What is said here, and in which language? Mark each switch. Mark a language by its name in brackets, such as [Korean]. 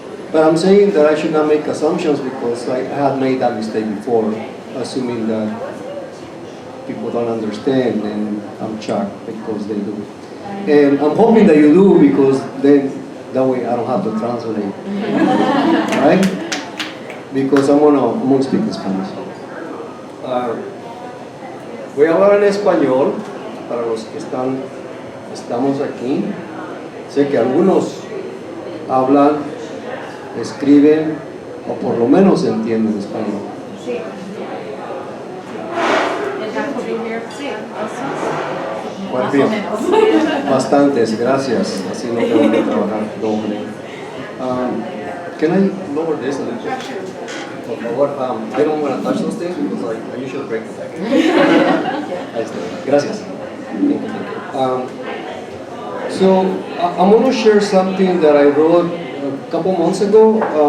[English] But I'm saying that I should not make assumptions because I had made that mistake before, assuming that people don't understand, and I'm shocked because they do. And I'm hoping that you do, because then that way I don't have to translate, right? Because I'm gonna speak in Spanish. [Spanish] Voy a hablar en español para los que estamos aquí. Sé que algunos hablan, escriben o por lo menos entienden español. Sí. Pues bien, bastantes, gracias. Así no tengo que trabajar doble. [English] Can I lower this a little bit? [Spanish] Por favor, [English] I don't want to touch those things because I usually break the deck. [Spanish] Gracias. [English] Thank you. So I'm going to share something that I wrote a couple months ago.